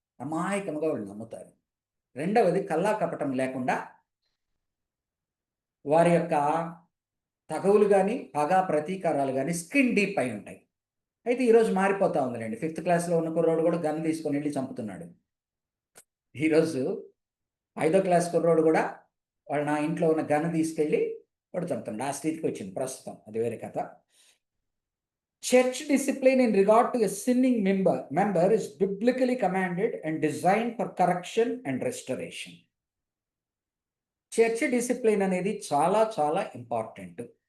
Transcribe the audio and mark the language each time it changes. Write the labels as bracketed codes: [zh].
[te] అమాయకంగా వాళ్ళు నమ్ముతారు. రెండవది కల్లా కపటం లేకుండా వారి యొక్క తగవులు కానీ పగ ప్రతీకారాలు కానీ [en] skin deep [te] అయి ఉంటాయి. అయితే ఈరోజు మారిపోతా ఉందిలేండి. 5th క్లాస్లో ఉన్న కుర్రోడు కూడా గన్ తీసుకొని వెళ్ళి చంపుతున్నాడు. ఈరోజు 5వ క్లాస్ కుర్రోడు కూడా వాళ్ళు నా ఇంట్లో ఉన్న గన్ తీసుకెళ్ళి వాడు చంపుతున్నాడు. ఆ స్థితికి వచ్చింది ప్రస్తుతం, అది వేరే కథ. [en] Church discipline in regard to a sinning member is biblically commanded and designed for correction and restoration. [te] Church discipline అనేది చాలా చాలా ఇంపార్టెంట్.